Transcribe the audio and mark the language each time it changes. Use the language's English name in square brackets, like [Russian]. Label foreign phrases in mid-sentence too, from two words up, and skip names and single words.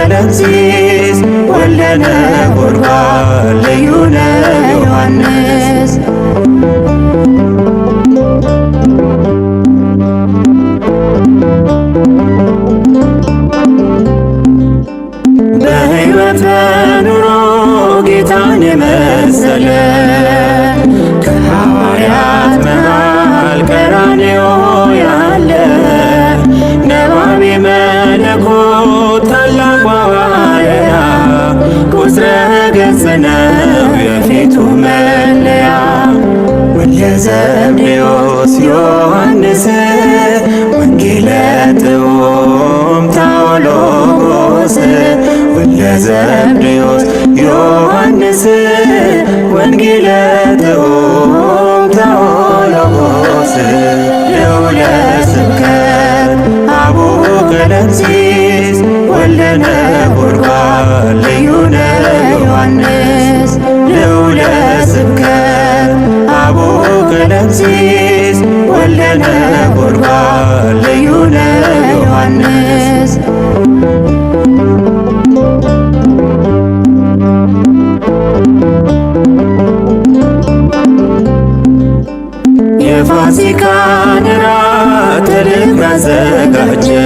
[Amharic] ቀለምሲስ ወልደ ነጎድጓድ ልዩነ ዮሐንስ በሕይወት ኑሮ ጌታን የመሰለ ከሐዋርያት መሃል ቀራንዮ ያለ ነባቤ መለኮት ታላቁ ሐዋርያ ቁጥረ ገጽ ነው የፊቱ መለያ ወልደ ዘብዴዎስ ዮሐንስ [Geez] ወንጌለ ጥዑም ታኦሎጎስ [Amharic] ወልደ ዘብዴዎስ ዮሐንስ [Geez] ወንጌለ ጥዑም ታኦሎጎስ ልዑለ ስብከት [Amharic] አቡነ ቀለምሲስ ወልደ ነጎድጓድ ልዩነ ዮሐንስ [Geez] ልዑለ ስብከት [Amharic] አቡነ ቀለምሲስ ወልደ ነጎድጓድ ልዩነ ዮሐንስ የፋሲካን እራት ልብ ያዘጋጀ